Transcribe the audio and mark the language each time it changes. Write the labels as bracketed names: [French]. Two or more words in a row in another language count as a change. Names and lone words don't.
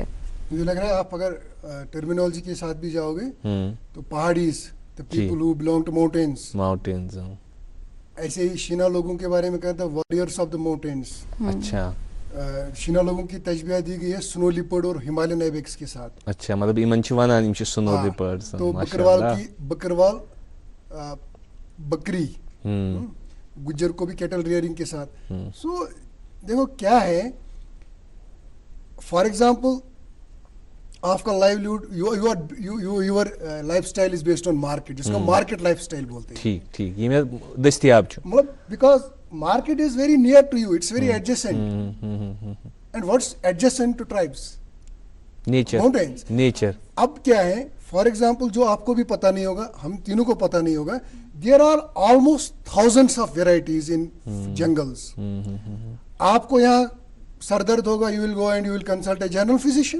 [Urdu] مجھے لگ رہا ہے آپ اگر ٹرمینالوجی کے ساتھ بھی جاؤ گے تو پہاڑیز, [English] the people who belong to mountains, [Urdu] ایسے ہی شینا لوگوں کے بارے میں کہتا ہے [English] warriors of the mountains. [Urdu] اچھا, شینا لوگوں کی تجبیہ دی گئی ہے [English] snow leopard [Urdu] اور [English] Himalayan ibex [Urdu] کے ساتھ. اچھا، مطلب [Kashmiri] یِمن چھُ وَنان یِم چھِ [English] snow leopards. [Urdu] تو بکروال بکری، گجر کو بھی [English] cattle rearing [Urdu] کے ساتھ. [English] so [Urdu] دیکھو کیا ہے, [English] for example [Urdu] آپ کا [English] livelihood your lifestyle is based on market, [Urdu] جس کو [English] market lifestyle [Urdu] بولتے ہیں. [Kashmiri] ٹھیک ٹھیک، یہ میٚ دستیاب چھُ, [English] matlab because market is very near to you, it's very adjacent. And what's adjacent to tribes? nature, mountains, nature. [Urdu] اب کیا ہے، فار ایگزامپل جو آپ کو بھی پتا نہیں ہوگا، ہم تینوں کو پتا نہیں ہوگا, हम तीनों को पता नहीं होगा, [English] there are almost thousands of varieties in jungles. [Urdu] آپ کو یہاں سر درد ہوگا, [English] you will go and you will consult a general physician.